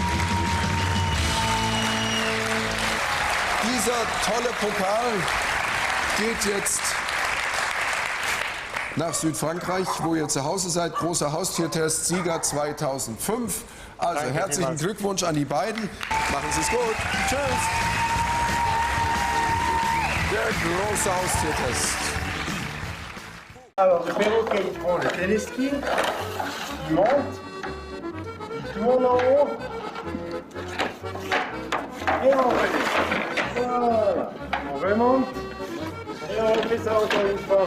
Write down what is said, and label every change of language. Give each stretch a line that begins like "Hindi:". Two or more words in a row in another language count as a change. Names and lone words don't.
German: Dieser tolle Pokal geht jetzt nach Südfrankreich, wo ihr zu Hause seid. Großer Haustiertest, Sieger 2005. Also Danke herzlichen vielmals. Glückwunsch an die beiden. Machen Sie es gut. Tschüss. Der große Haustiertest.
French: Alors, le perroquet, il prend le téléski, il monte, il tourne en haut, et on remonte. Voilà, on remonte, et on refait ça encore une fois.